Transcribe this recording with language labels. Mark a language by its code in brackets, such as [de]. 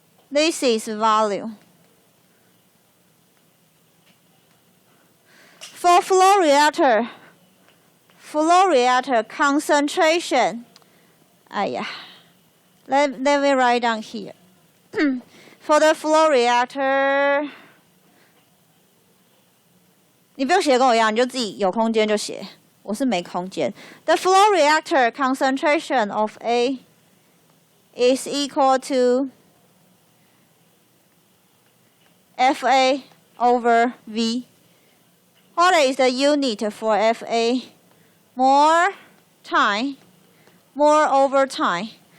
[en] This is volume. For flow reactor concentration, let me write down here. For the flow reactor， [zh] 你不用写跟我一样，你就自己有空间就写。我是没空间。 [en] The flow reactor concentration of A is equal to FA over V. What is the unit for FA? More time, more over time.